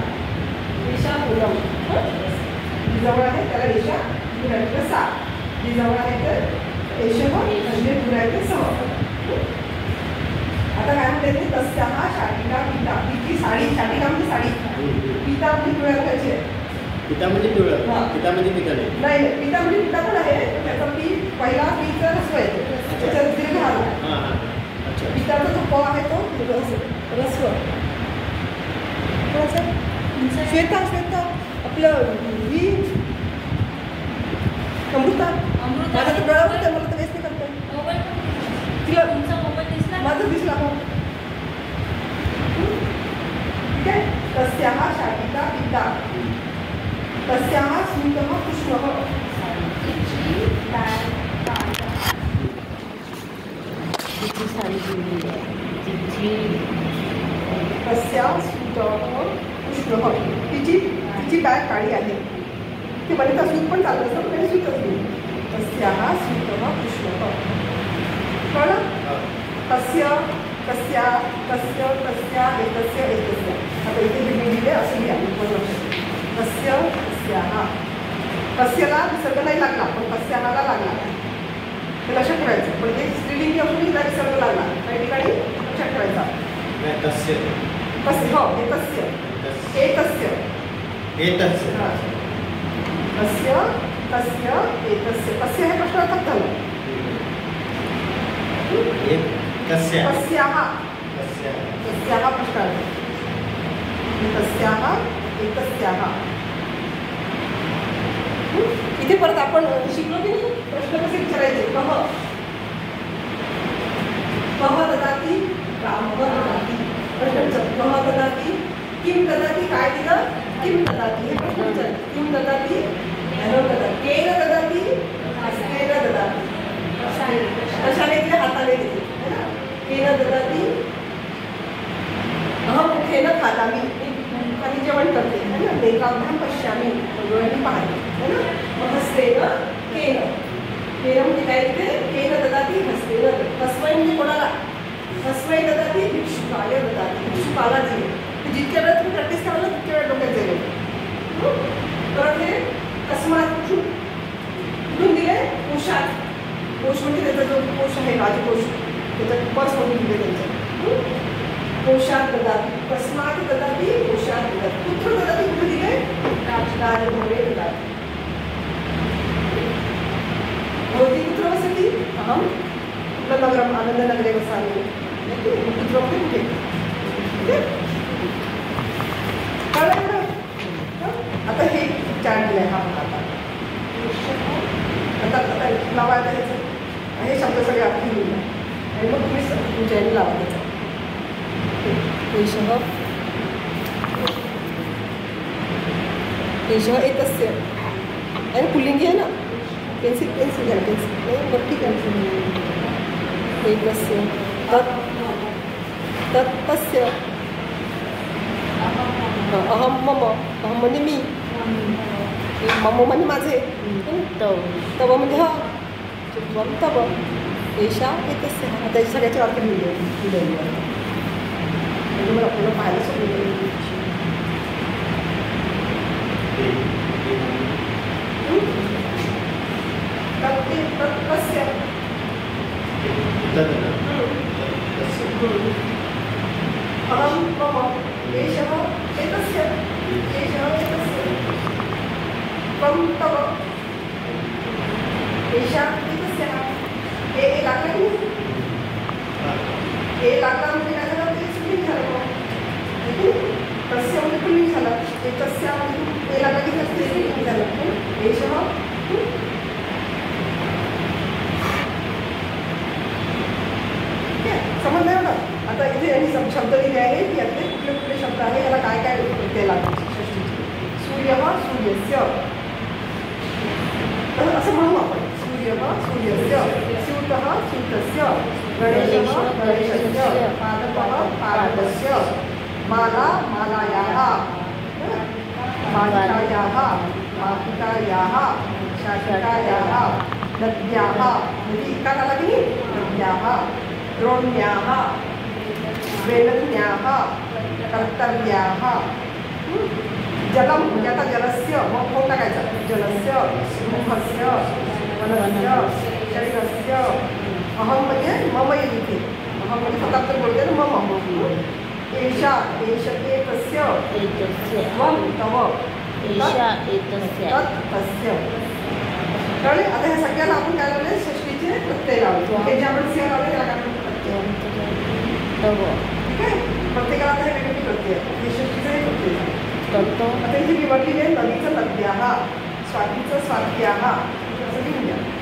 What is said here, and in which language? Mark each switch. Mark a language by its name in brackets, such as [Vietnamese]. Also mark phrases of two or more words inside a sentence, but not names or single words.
[Marathi] एषा पूनम जी जवळ आहे त्याला एषा, दूर आहे तर सा. जी जवळ आहे तर एषः म्हणजे दूर आहे ते सह. आता काय म्हणते ते? [Sanskrit] तस्याः शाटिका पिता. [Marathi] तिची साडी. शाटिका म्हणजे साडी. पिता म्हणजे पिवळ्या रंगाची आहे. पिता म्हणजे पिवळा. पिता म्हणजे पिता नाही. नाही पिता म्हणजे पिता पण आहे. त्याचा पी पहिला पीचा रस्व येतो. त्याच्यात दीर्घ आला. पिताचा जो प आहे तो रस्व. श्वेता श्वेता आपलं ही अमृता. माझा तर डोळा होता, मला तर वेस्ट नाही करता. तिला माझं दिसला हो. ठीक आहे. [Sanskrit] तस्याः शाटिका पिता. तस्याः स्यूतः कृष्णः. तस्याः स्यूतः कृष्णः. [Marathi] तिची बॅग काळी आहे. ते बरेचदा सूत पण चालत असतं पण सूतच नाही. [Sanskrit] तस्याः स्यूतः कृष्णः. कळलं? तस्य तस्या तस्य तस्या एतस्य एतस्य. [Marathi] आता इथे जे मी लिहिले असं लिहा. [Sanskrit] तस्य तस्याः. [Marathi] तस्याला विसर्ग नाही लागला पण तस्याहाला लागला. हे लक्षात ठेवायचं. पण ते स्त्रीलिंगी असून हिला विसर्ग लागला. काही ठिकाणी लक्षात ठेवायचा. [Sanskrit] तस्य तस्य हो एतस्य एतस्य एतस्य. तस्य तस्य एतस्य. [Marathi] तस्य हे प्रश्नार्थक झालं. [Sanskrit] तस्याः तस्याः प्रश्नार्थ. तस्याः एतस्याः. [Marathi] इथे परत आपण शिकलो की नाही प्रश्न कसे विचारायचे. [Sanskrit] कह ददाती रामः ददाती. प्रश्न कह ददाती किं ददाती. [Marathi] काय दिलं? [Sanskrit] किं ददाती. [Marathi] हे प्रश्न विचारले. [Sanskrit] किं ददाती ददाती. केन ददाती हस्तेन ददाती. [Marathi] कशाने दिले? हाताने दिले [Hindi] है ना. [Sanskrit] केन ददाती अहं मुखेन खादामि. [Marathi] मुखाने जेवण करते [Hindi] है ना. [Sanskrit] नेत्राभ्यां पश्यामि. [Marathi] डोळ्यांनी पाहते [Hindi] है ना. [Marathi] मग [Sanskrit] हस्तेन केन. [Marathi] केन म्हणजे काय दिले? [Sanskrit] केन ददाती हस्तेन. [Marathi] तस्मै म्हणजे कोणाला? [Sanskrit] तस्मै ददाती भिक्षुकाय ददाती. [Marathi] भिक्षुकाला दिले. जितक्या वेळा तुम्ही प्रॅक्टिस कराल तितक्या वेळा डोक्यात जाईल. परत हे तस्मात कुठून दिले कोशात. कोश म्हणजे त्याचा जो कोश आहे राजकोश त्याच्यात पर्स म्हणून दिले त्यांच्या. [Sanskrit] कोशात ददाती तस्मात ददाती कोशात ददाती. पुत्र ददाती [Marathi] कुठे दिले [Sanskrit] राजभवने ददाती. भवती कुत्र वसति अहम नगरम आनंदनगरे वसामि. [Marathi] पुत्र म्हणजे कुठे कळलं. आता हे चार्ट दिलं आहे हा आता लावायला ह्याचं हे शब्द सगळे अर्थी लिहिलं आणि मग तुम्ही तुमच्या याने लावा त्याचा. [Sanskrit] एषः एषः एतस्य [Marathi] आणि पुल्लिंगी आहे ना. पेन्सिल घ्या पेन्सिल नाही बरं ठीक आहे. एतस्य तत् तत् तस्य अहम मम अहम म्हणजे मी मम म्हणजे माझे तव म्हणजे हा त्वं तव एषा एतस्य. त्याची सगळ्याचे अर्थ लिहिले म्हणजे मला आपल्याला पाहायला सोडलं. [Sanskrit] तस्य अहम मम एषः एतस्य एषः एतस्य त्वं तव एषा एतस्याः. [Marathi] हे लागलं की नाही. हे लागला म्हणजे काय झालं ते स्त्रीलिंग झालं. तस्य म्हणजे पुल्लिंग झालं. एतस्या म्हणजे हे लागलं की स्त्रीलिंग झालं. एषः समजलं एवढं. आता इथे यांनी शब्द दिले आहे की यातले कुठले कुठले शब्द आहे याला काय काय ते लागते. [Sanskrit] सूर्यः सूर्यस्य [Marathi] असं म्हणू आपण. [Sanskrit] सूर्यः सूर्यस्य स्यूतः स्यूतस्य गणेशः गणेशस्य पादपः पादपस्य माला मालायाः मालिकायाः मालिकायाः शाटिकायाः नद्याः नदी [Marathi] का आला की [Sanskrit] नद्याः द्रोण्याः वेलन्याः कर्तव्याः. [Marathi] जलम म्हणजे आता जलस्य मग कोण टाकायचं. [Sanskrit] जलस्य मुखस्य वनस्य शरीरस्य. [Marathi] अहम म्हणजे मम येते. अहम म्हणजे फक्त बोलते ना मम. [Sanskrit] एषा एषते तस्य त्वं तव तत् तस्य. [Marathi] कळले. आता ह्या सगळ्याला आपण काय लावले षष्टीचे प्रत्यय लावले. हे जे आपण सिंह लावले त्याला काय ठीक आहे. प्रत्येकाला आता हे वेगवेगळे प्रत्यय. हे षष्टीचं हे प्रत्यय. आता इथे निवडलेले नदीचं नद्याः स्वातीचं स्वात्याः असं लिहून द्या.